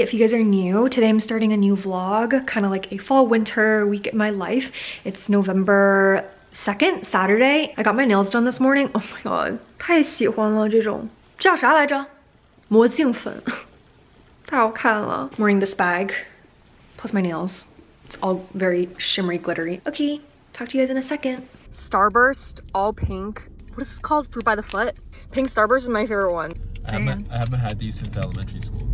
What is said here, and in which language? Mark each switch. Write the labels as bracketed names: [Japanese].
[English] If you guys are new, today I'm starting a new vlog, kind of like a fall winter week in my life. It's November 2nd, Saturday. I got my nails done this morning. Oh my god, [Chinese] 太喜欢了这种，叫啥来着？魔镜粉，太好看了。 [English] I'm wearing this bag, plus my nails. It's all very shimmery, glittery. Okay, talk to you guys in a second. Starburst, all pink. What is this called? Fruit by the foot? Pink Starburst is my favorite one. I haven't had these since elementary school.